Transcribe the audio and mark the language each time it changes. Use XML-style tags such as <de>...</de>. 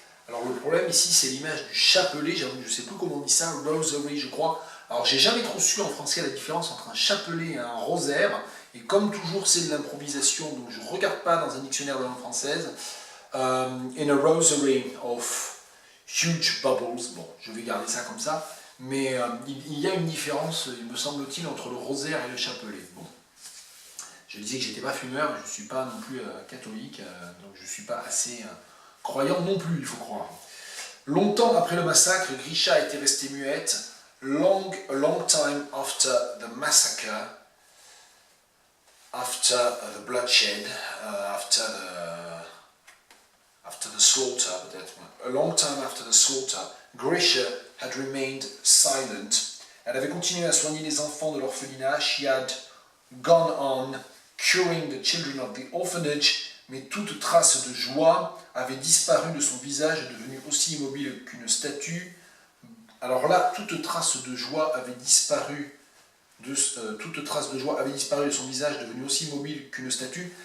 <fr>Alors le problème ici, c'est l'image du chapelet, je ne sais plus comment on dit ça, rosary je crois. Alors j'ai jamais trop su en français la différence entre un chapelet et un rosaire, Et comme toujours, c'est de l'improvisation, donc je ne regarde pas dans un dictionnaire de langue française.</fr> <en>In a rosary of huge bubbles.</en> <fr>Bon, je vais garder ça comme ça. Mais il y a une différence, il me semble-t-il, entre le rosaire et le chapelet. Bon. Je disais que j'étais pas fumeur, je ne suis pas non plus catholique, donc je ne suis pas assez croyant non plus, il faut croire. Longtemps après le massacre, Grisha était restée muette.</fr> <en>A long time after the massacre, after the bloodshed, after the slaughter,</en> <fr>peut-être.</fr> <en>A long time after the slaughter, Grisha had remained silent.</en> <fr>Elle avait continué à soigner les enfants de l'orphelinat.</fr> <en>She had gone on curing the children of the orphanage,</en> <fr>mais toute trace de joie avait disparu de son visage, devenu aussi immobile qu'une statue. Alors là, toute trace de joie avait disparu de son visage, devenu aussi immobile qu'une statue.</fr>